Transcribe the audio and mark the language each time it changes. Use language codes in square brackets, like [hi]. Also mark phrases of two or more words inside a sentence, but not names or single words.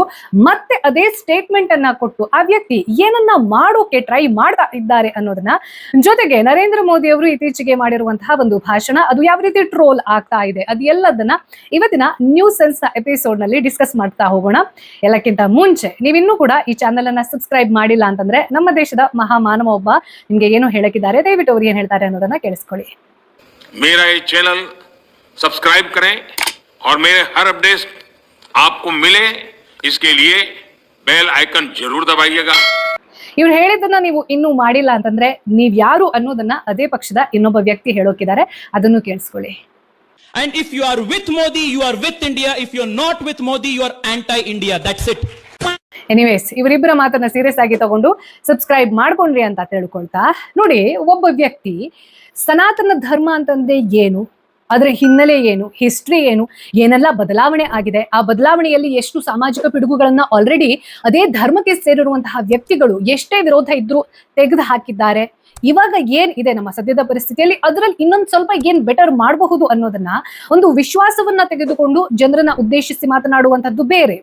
[kn] ಮತ್ತೆ ಅದೇ ಸ್ಟೇಟ್ಮೆಂಟ್ ಅನ್ನ ಕೊಟ್ಟು ಆ ವ್ಯಕ್ತಿ ಏನನ್ನ ಮಾಡೋಕೆ ಟ್ರೈ ಮಾಡ್ತಾ ಇದ್ದಾರೆ ಅನ್ನೋದನ್ನ, ಜೊತೆಗೆ ನರೇಂದ್ರ ಮೋದಿ ಅವರು ಇತ್ತೀಚೆಗೆ ಮಾಡಿರುವಂತಹ ಒಂದು ಭಾಷಣ, ಅದು ಯಾವ ರೀತಿ ಟ್ರೋಲ್ ಆಗ್ತಾ ಇದೆ, ಅದು ಎಲ್ಲದನ್ನ ಇವತ್ತಿನ ನ್ಯೂಸ್ ಸೆನ್ಸ್ ಎಪಿಸೋಡ್ ನಲ್ಲಿ ಡಿಸ್ಕಸ್ ಮಾಡ್ತಾ ಹೋಗೋಣ. ಎಲ್ಲಕ್ಕಿಂತ ಮುಂಚೆ ನೀವಿನ್ನೂ ಕೂಡ ಈ ಚಾನೆಲ್ ಅನ್ನ ಸಬ್ಸ್ಕ್ರೈಬ್ ಮಾಡಿಲ್ಲ ಅಂತಂದ್ರೆ, ನಮ್ಮ ದೇಶದ ಮಹಾಮಾನವ ಒಬ್ಬ ನಿಮ್ಗೆ ಏನು ಹೇಳಕ್ಕಿದ್ದಾರೆ, ದಯವಿಟ್ಟು ಅವ್ರು ಏನ್ ಹೇಳ್ತಾರೆ ಅನ್ನೋದನ್ನ ಕೇಳಿಸ್ಕೊಳ್ಳಿ. [hi] सब्सक्राइब करें और मेरे हर अपडेट आपको मिले, इसके लिए [en] bell icon [hi] जरूर दबाइएगा. [kn] ಇವ್ರು ಹೇಳಿದ್ದನ್ನ ನೀವು ಇನ್ನೂ ಮಾಡಿಲ್ಲ ಅಂತಂದ್ರೆ ನೀವ್ ಯಾರು ಅನ್ನೋದನ್ನ ಅದೇ ಪಕ್ಷದ ಇನ್ನೊಬ್ಬ ವ್ಯಕ್ತಿ ಹೇಳೋಕಿದ್ದಾರೆ, ಅದನ್ನು ಕೇಳಿಸ್ಕೊಳ್ಳಿ. [en] And if you are with Modi, you are with India. If you are not with Modi, you are anti-India. That's it. [kn] ಎನಿವೇಸ್, ಇವರಿಬ್ಬರ ಮಾತನ್ನ ಸೀರಿಯಸ್ ಆಗಿ ತಗೊಂಡು ಸಬ್ಸ್ಕ್ರೈಬ್ ಮಾಡ್ಕೊಂಡ್ರಿ ಅಂತ ತಿಳ್ಕೊಳ್ತಾ, ನೋಡಿ, ಒಬ್ಬ ವ್ಯಕ್ತಿ ಸನಾತನ ಧರ್ಮ ಅಂತಂದ್ರೆ ಏನು, ಅದರ ಹಿನ್ನೆಲೆ ಏನು, ಹಿಸ್ಟ್ರಿ ಏನು, ಏನೆಲ್ಲ ಬದಲಾವಣೆ ಆಗಿದೆ, ಆ ಬದಲಾವಣೆಯಲ್ಲಿ ಎಷ್ಟು ಸಾಮಾಜಿಕ ಪಿಡುಗುಗಳನ್ನ ಆಲ್ರೆಡಿ ಅದೇ ಧರ್ಮಕ್ಕೆ ಸೇರಿರುವಂತಹ ವ್ಯಕ್ತಿಗಳು ಎಷ್ಟೇ ವಿರೋಧ ಇದ್ರೂ ತೆಗೆದು ಹಾಕಿದ್ದಾರೆ, ಇವಾಗ ಏನ್ ಇದೆ ನಮ್ಮ ಸದ್ಯದ ಪರಿಸ್ಥಿತಿಯಲ್ಲಿ, ಅದರಲ್ಲಿ ಇನ್ನೊಂದು ಸ್ವಲ್ಪ ಏನ್ ಬೆಟರ್ ಮಾಡಬಹುದು ಅನ್ನೋದನ್ನ, ಒಂದು ವಿಶ್ವಾಸವನ್ನ ತೆಗೆದುಕೊಂಡು ಜನರನ್ನ ಉದ್ದೇಶಿಸಿ ಮಾತನಾಡುವಂತದ್ದು ಬೇರೆ.